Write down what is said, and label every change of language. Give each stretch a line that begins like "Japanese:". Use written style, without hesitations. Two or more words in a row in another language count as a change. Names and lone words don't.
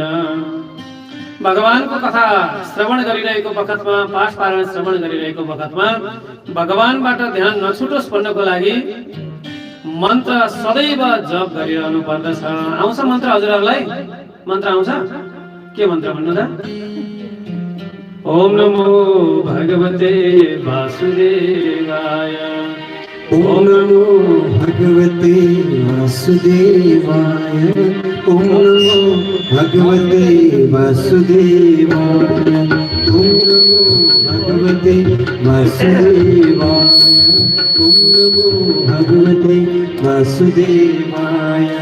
Nepali: भगवानको कथा श्रवण गरिरहेको बखतमा, पाठ पारायण श्रवण गरिरहेको बखतमा भगवानबाट ध्यान नछुटोस् भन्नको लागि मन्त्र सदैव जप गरिरहनु पर्दछ। आउँछ मन्त्र हजुरहरूलाई? मन्त्र आउँछ? के मन्त्र भन्नु त?
Sanskrit: ओम नमो भगवते वासुदेवाय, ओम नमो भगवते वासुदेवाय, ओम नमो भगवते वासुदेवाय, ओम नमो भगवते वासुदेवाय, ओम नमो भगवते वासुदेवाय।